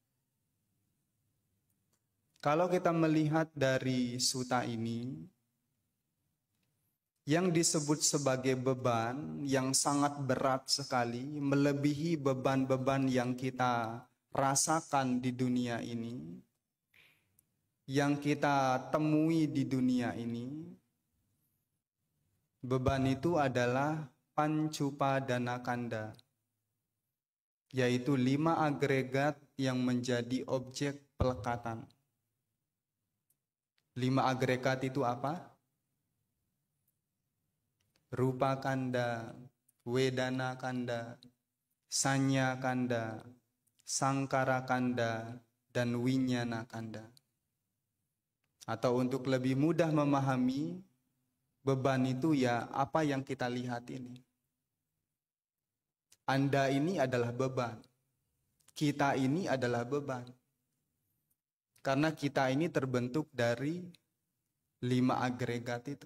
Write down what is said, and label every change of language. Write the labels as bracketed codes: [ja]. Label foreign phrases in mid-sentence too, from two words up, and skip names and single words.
[id] Kalau kita melihat dari suta ini, yang disebut sebagai beban yang sangat berat sekali, melebihi beban-beban yang kita rasakan di dunia ini, yang kita temui di dunia ini, beban itu adalah [pi] pancupadana kanda, [id] yaitu 5 agregat yang menjadi objek pelekatan. 5 agregat itu apa? [pi] Rupa kanda, wedana kanda, sanya kanda, sangkara kanda, dan winyana kanda. [id] Atau untuk lebih mudah memahami, beban itu ya apa yang kita lihat ini. Anda ini adalah beban. Kita ini adalah beban. Karena kita ini terbentuk dari 5 agregat itu.